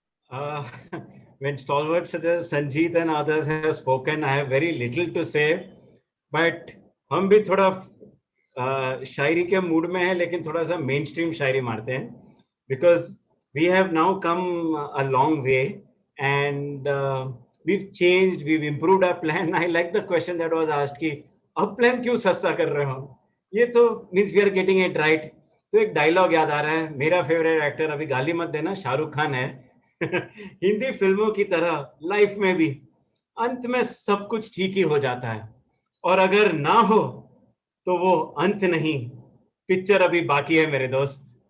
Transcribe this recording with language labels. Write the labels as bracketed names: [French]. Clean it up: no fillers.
[English] Uh, when stalwarts such as Sanjeet and others have spoken, I have very little to say. [Hindi] But हम भी थोड़ा शायरी के mood में हैं, लेकिन थोड़ा सा मेन स्ट्रीम शायरी मारते हैं, [English] because we have now come a long way and we've changed, we've improved our plan. I like the question that was asked [Hindi] कि अब प्लान क्यों सस्ता कर रहे हो. ये तो [English] means we are getting it right. [Hindi] तो एक डायलॉग याद आ रहा है, मेरा फेवरेट एक्टर, अभी गाली मत देना, शाहरुख खान है. हिंदी फिल्मों की तरह लाइफ में भी अंत में सब कुछ ठीक ही हो जाता है, और अगर ना हो तो वो अंत नहीं, पिक्चर अभी बाकी है मेरे दोस्त.